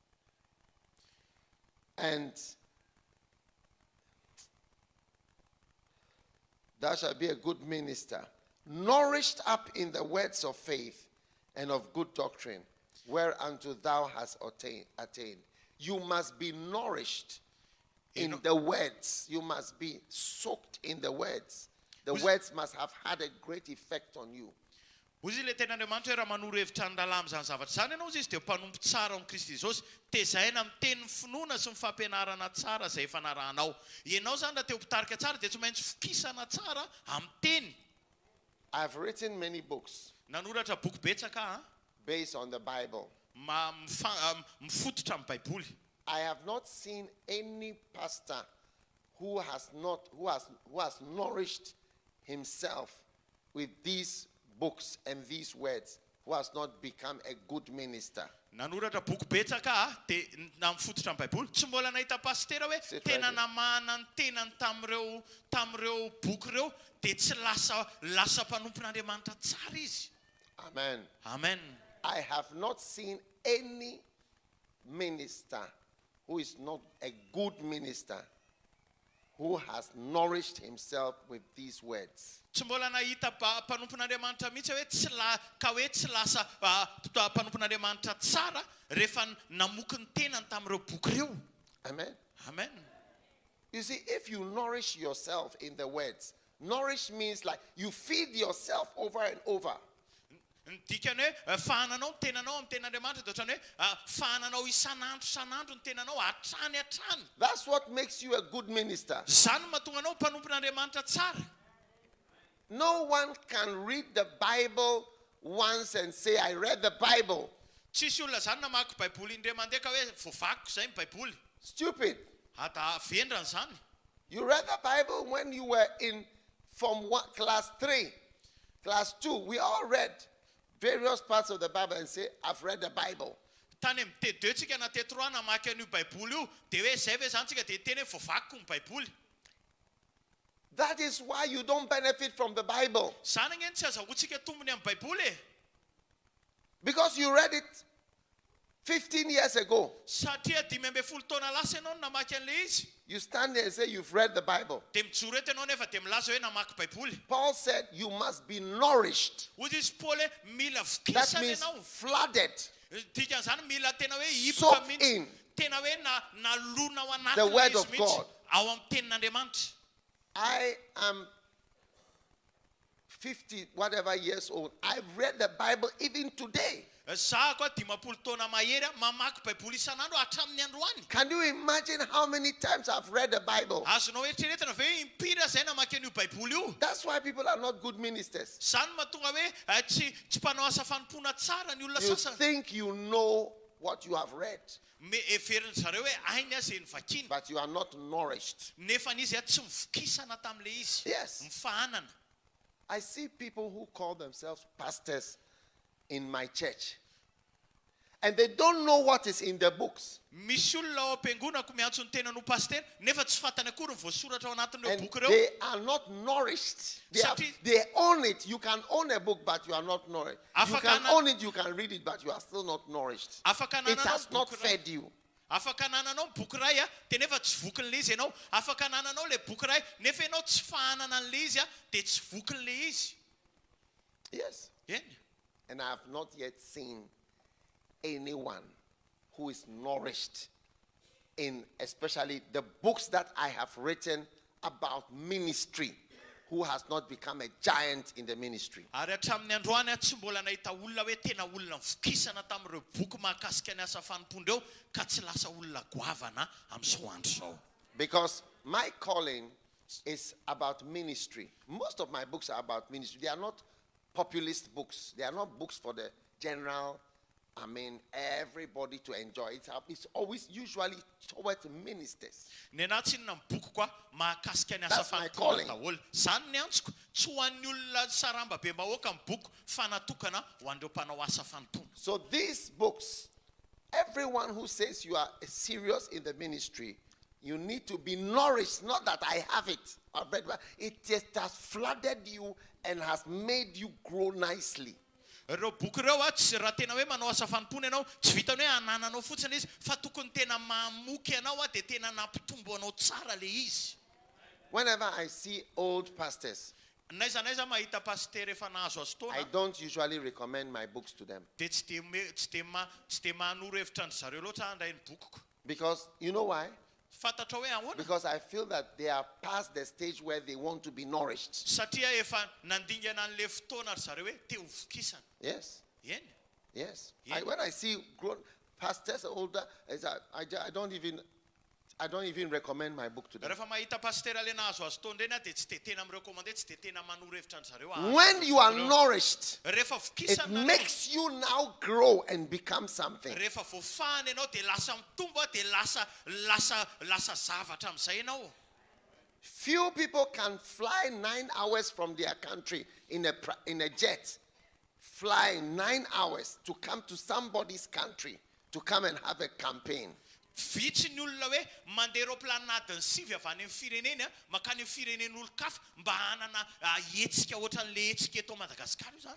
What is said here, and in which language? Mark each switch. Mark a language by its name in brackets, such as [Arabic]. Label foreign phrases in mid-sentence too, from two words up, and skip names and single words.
[English] And thou shalt be a good minister, nourished up in the words of faith and of good doctrine, whereunto thou hast attained. You must be nourished in the words. You must be soaked in the words. The words must have had a great effect on you. [Malagasy] Hozy le ten'Andriamanitra hoe raha manoro hevitra ny lalàna zany zavatra zany ianao izy dia mpanompo tsara amin'ny Kristy Jesosy, tezaina amin'ny teny finoana sy ny fampianarana tsara izay efa narahanao. Ianao zany raha te ho mpitarika tsara dia tsy maintsy fokisana tsara amin'ny teny. [English] I've written many books [Malagasy] nanoratra boky betsaka [English] based on the Bible. [Malagasy] Mifototra amin'ny baiboly. [English] I have not seen any pastor who has nourished himself with these books and these words, who has not become a good minister. [Malagasy] Nanoratra boky betsaka dia na mifototra amin'ny baiboly tsy mbola nahita pastera hoe tena namana ny tenany tamin'ireo boky ireo dia tsy lasa mpanompon'Andriamanitra tsara izy. [English] Amen. [Malagasy] Amen. [English] I have not seen any minister who is not a good minister who has nourished himself with these words. [Malagasy] Tsy mbola nahita mpanompon'Andriamanitra mihitsy hoe tsy lasa mpanompon'Andriamanitra tsara rehefa namoky ny tenany tamin'ireo boky ireo. [English] Amen. [Malagasy] Amen. [English] You see, if you nourish yourself in the words, nourish means like you feed yourself over and over. [Malagasy] Dikany hoe fahananao ny tenanao amin'ny ten'Andriamanitra dia ohatrany hoe fahananao isan'andro ny tenanao hatrany. [English] That's what makes you a good minister. [Malagasy] Zany mahatonga anao mpanompon'Andriamanitra tsara. [English] No one can read the Bible once and say, I read the Bible. [Malagasy] Tsisy olona zany namaky baiboly indray mandeha ka hoe voavakiko zay ny baiboly. [English] Stupid. [Malagasy] Ata vendrany zany. [English] You read the Bible when you were in from class 3, class 2. We all read various parts of the Bible and say, I've read the Bible. [Malagasy] Tany amin'ny T2 tsika na T3 namaky an'io baiboly io dia hoe zay ve zany tsika dia teny hoe voavakiko ny baiboly. [English] That is why you don't benefit from the Bible. [Malagasy] Zany ngeny tsy azahoantsika tombony amin'ny baiboly. [English] Because you read it 15 years ago. [Malagasy] Satria 15 taona lasa ianao namaky an'ilay izy. [English] You stand there and say you've read the Bible. [Malagasy] Dia mijoro eto ianao nefa dia milaza hoe namaky baiboly. [English] Paul said you must be nourished. [Malagasy] Hozy izy Paul hoe mila [English] That [Malagasy] fokisana [English] means [Malagasy] ianao. [English] flooded. [Malagasy] Dikan'izany mila tena hoe hipoka [English] Soaked [Malagasy] mihitsy. [English] in. [Malagasy] Tena hoe nalona ao anaty [English] The word [Malagasy] izy [English] of [Malagasy] mihitsy [English] God. [Malagasy] ao amin'ny tenin'Andriamanitra. [English] I am 50 whatever years old. I've read the Bible even today. [Malagasy] Za koa 50 taona mahery mamaky baiboly isan'andro hatramin'ny androany. [English] Can you imagine how many times I've read the Bible? [Malagasy] Azonao eritreretana ve impiry zay namaky an'io baiboly io. [English] That's why people are not good ministers. [Malagasy] Zany mahatonga hoe tsy mpanao asa fanompoana tsara ny olona [English] You [Malagasy] sasany. [English] think you know what you have read, [Malagasy] Everiny zareo hoe ainy azy nivakiny. [English] but you are not nourished. [Malagasy] Nefa izy tsy mivokisana tamin'ilay izy. [English] Yes. [Malagasy] Mifahanana. [English] I see people who call themselves pastors in my church, and they don't know what is in the books. [Malagasy] Misy olona ao am-piangonako miantso ny tenan'ho pasteur nefa tsy fantany akory ny voasoratra ao anatin'ireo [English] And [Malagasy] boky ireo. [English] they are not nourished. They own it. You can own a book, but you are not nourished. You can own it, you can read it, but you are still not nourished. It has not fed you. [Malagasy] afaka nananao boky ray tenefa tsy vokin'le izy ianao afaka nananao le boky ray nefa ianao tsy fahanana an'le izy dia tsy vokin'le izy. [English] Yes. [Malagasy] Eny. [English] And I have not yet seen anyone who is nourished in especially the books that I have written about ministry, who has not become a giant in the ministry. [Malagasy] Ary hatramin'ny androany tsy mbola nahita olona hoe tena olona mivokisana tamin'ireo boky mahakasika ny asa fanompondreo ka tsy lasa olona goavana amin'izao andro zao. [English] Because my calling is about ministry. Most of my books are about ministry. They are not populist books. They are not books for the general, everybody to enjoy. It's always usually towards ministers. That's my calling. So these books, everyone who says you are serious in the ministry, you need to be nourished. Not that I have it, it just has flooded you and has made you grow nicely. [Malagasy] Ireo boky ireo raha tena hoe manao asa fanompona ianao tsy vitany hoe anananao fotsiny izy fa tokony tena mamoky ianao dia tena nampitombo anao tsara le izy. [English] Whenever I see old pastors, [Malagasy] naiza mahita paster efa nahazo azy taona, [English] I don't usually recommend my books to them. [Malagasy] dia tsy dia manoro hevitra ny zareo loatra handray ny bokiko. [English] Because you know why? [Malagasy] Fantatra hoe ahoana? [English] Because I feel that they are past the stage where they want to be nourished. [Malagasy] Satria efa nandingana an'le fotoana ry zareo hoe te ho vokisana. [English] Yes. [Malagasy] Eny. [English] Yes. Yeah. When I see grown pastors older, I don't even recommend my book to them. [Malagasy] Rehefa mahita paster le nahazo azy taona reny dia tsy dia tena mirecommande, tsy dia tena manoro hevitra ny zareo. [English] When you are nourished, [Malagasy] rehefa [English] it [Malagasy] vokisana [English] makes you now grow and become something. [Malagasy] rehefa voafahana ianao dia lasa mitombo dia lasa zavatra amin'izay ianao. [English] Few people can fly 9 hours from their country in a jet. Fly 9 hours to come to somebody's country to come and have a campaign. [Malagasy] Vitsy ny olona hoe mandeha roplanina adiny 7 avy any amin'ny fireneny makany amin'ny firenen'olo-kafa mba hanana hetsika ohatran'le hetsika eto Madagaskar io zany.